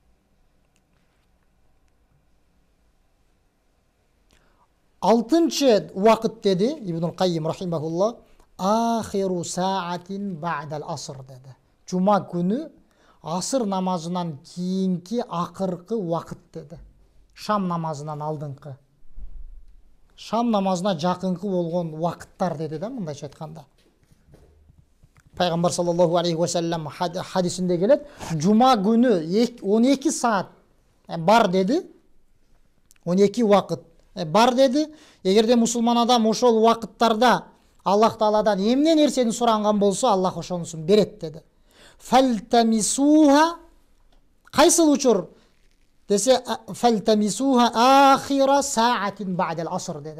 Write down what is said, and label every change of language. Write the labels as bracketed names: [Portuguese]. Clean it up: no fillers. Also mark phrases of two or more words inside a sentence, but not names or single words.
[Kyrgyz] Алтынчы убакыт деди Ибнул Каййим рахимахуллах, [Arabic] آخر ساعة بعد العصر [Kyrgyz] деди. Жума күнү асыр намазынан кийинки акыркы убакыт деди. Шам намазынан алдыңкы. Шам намазына жакынкы болгон убакыттар деди да, мындайча айтканда. Пайгамбар [Arabic] صلى الله عليه وسلم [Kyrgyz] хадисинде келет, жума күнү 12 саат бар деди. 12 убакыт бар деди. Эгерде мусулман адам ошол убакыттарда Аллах Тааладан эмне нерсени суранган болсо, Аллах ошонусун берет деди. Фалтамисуха, кайсыл учур десе, [Arabic] فالتمسوها آخر ساعة بعد العصر [Kyrgyz] деди.